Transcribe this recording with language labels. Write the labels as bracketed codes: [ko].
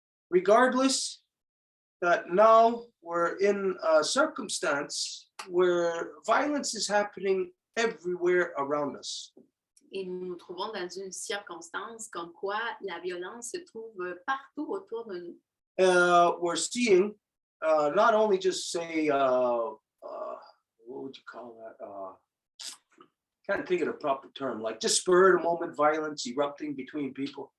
[en] Regardless, that now we're in a circumstance where violence is happening everywhere around us. [fr] Et nous nous trouvons dans une circonstance comme quoi la violence se trouve partout autour de nous. [en] We're seeing not only just say, what would you call that? Can't think of the proper term, like just spur of the moment violence erupting between people.